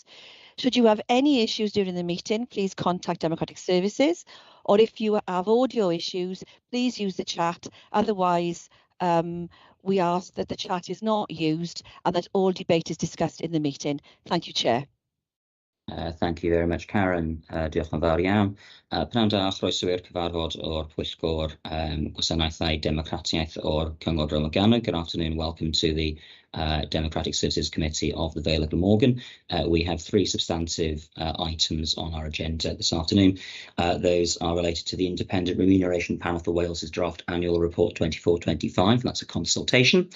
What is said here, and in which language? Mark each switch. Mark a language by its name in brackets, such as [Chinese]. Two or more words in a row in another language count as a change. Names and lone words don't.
[English] Should you have any issues during the meeting, please contact Democratic Services, or if you have audio issues, please use the chat. Otherwise, we ask that the chat is not used and that all debate is discussed in the meeting. Thank you, Chair. Thank you very much, Karen. [Welsh] Diolch yn fawr iawn. Pnawn da, chroeswyr cyfarfod o'r Pwyllgor Gwasanaethau Democratiaeth o'r Cyngor Glamorgan. [English] Good afternoon. Welcome to the Democratic Services Committee of the Vale of Glamorgan. We have three substantive items on our agenda this afternoon. Those are related to the Independent Remuneration Panel for Wales's draft annual report 24-25. That's a consultation.